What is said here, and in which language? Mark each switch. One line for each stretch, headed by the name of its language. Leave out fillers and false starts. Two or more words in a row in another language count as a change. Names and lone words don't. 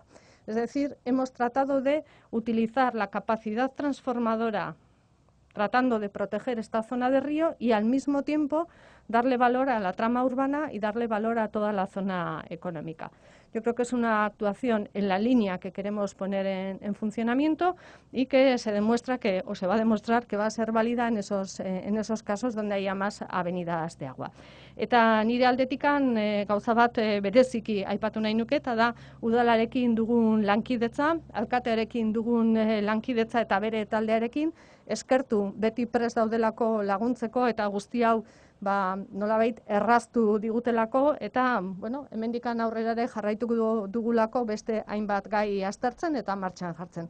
Spanish: Es decir, hemos tratado de utilizar la capacidad transformadora tratando de proteger esta zona de río y al mismo tiempo darle valor a la trama urbana y darle valor a toda la zona económica. Yo creo que es una actuación en la línea que queremos poner en funcionamiento y que se demuestra que, o se va a demostrar que va a ser válida en esos casos donde haya más avenidas de agua.
Basque: Eta nire aldetikan gauza bat bereziki aipatu nahi nuke, eta da udalarekin dugun lankidetza, alkatearekin dugun lankidetza eta bere taldearekin, eskertu beti prest daudelako laguntzeko eta guzti hau nolabait erraztu digutelako eta bueno, hemendikan aurrera ere jarraituko dugulako beste hainbat gai aztertzen eta martxan jartzen.